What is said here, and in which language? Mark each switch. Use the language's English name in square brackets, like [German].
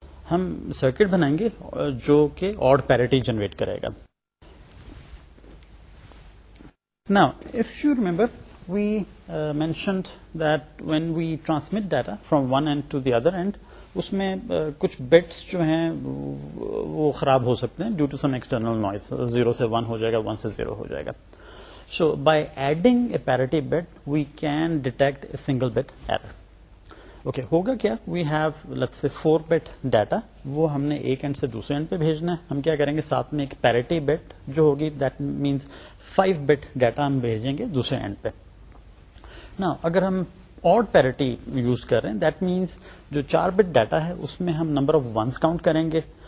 [Urdu] ہم سرکٹ بنائیں گے جو کہ آڈ پیریٹی جنریٹ کرے گا. [English] Now, if you remember, we mentioned that when we transmit data from one end to the other end, [Urdu] اس میں کچھ بٹس جو ہیں وہ خراب ہو سکتے ہیں [English] Due to some external noise. [Urdu] 0 سے 1 ہو جائے گا, 1 سے 0 ہو جائے گا. [English] So by adding a parity bit, we can detect a single bit error. [Urdu] Okay ہوگا کیا, [English] we have let's say 4 bit data, [Urdu] وہ ہم نے ایک اینڈ سے دوسرے اینڈ پہ بھیجنا ہے. ہم کیا کریں گے, ساتھ میں ایک پیریٹی بٹ جو ہوگی, دیٹ مینس 5 بٹ ڈیٹا ہم بھیجیں گے دوسرے اینڈ پہ. نا اگر ہم آڈ پیریٹی یوز کر رہے ہیں, دیٹ مینس جو 4 بٹ ڈیٹا ہے اس میں ہم نمبر آف ونس کاؤنٹ کریں گے.